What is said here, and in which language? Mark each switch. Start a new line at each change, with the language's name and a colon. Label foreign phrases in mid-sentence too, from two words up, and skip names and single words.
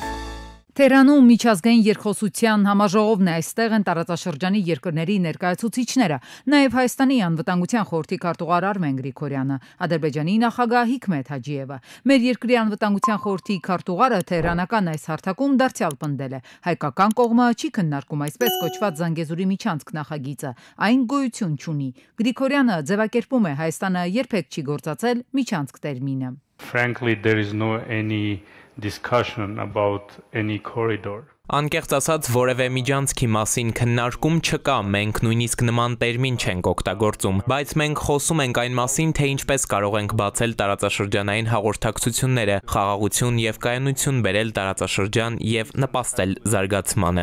Armenian: Թեհրանում միջազգային երկխոսության համաժողովն է, այստեղ են տարածաշրջանի երկրների ներկայացուցիչները, նաև Հայաստանի անվտանգության խորհրդի քարտուղար Արմեն Գրիգորյանը, Ադրբեջանի նախագահ Հիկմեթ Հաջիևը։ Մեր երկրի անվտանգության խորհրդի քարտուղարը թեհրանական այս հարթակում դարձյալ պնդել է. հայկական կողմը չի քննարկում այսպես կոչված Զանգեզուրի միջանցք նախագիծը, այն գոյություն չունի։ Գրիգորյանը ձևակերպում է Հայաստանը երբեք չի գործածել միջանցք տերմինը։
English: Frankly, there is no any discussion about any corridor.
Armenian: Անկեղծ ասած, որևէ միջանցքի մասին քննարկում չկա, մենք նույնիսկ նման տերմին չենք օգտագործում, բայց մենք խոսում ենք այն մասին, թե ինչպես կարող ենք բացել տարածաշրջանային հաղորդակցությունները, խաղաղություն եւ կայունություն բերել տարածաշրջան եւ նպաստել զարգացմանը։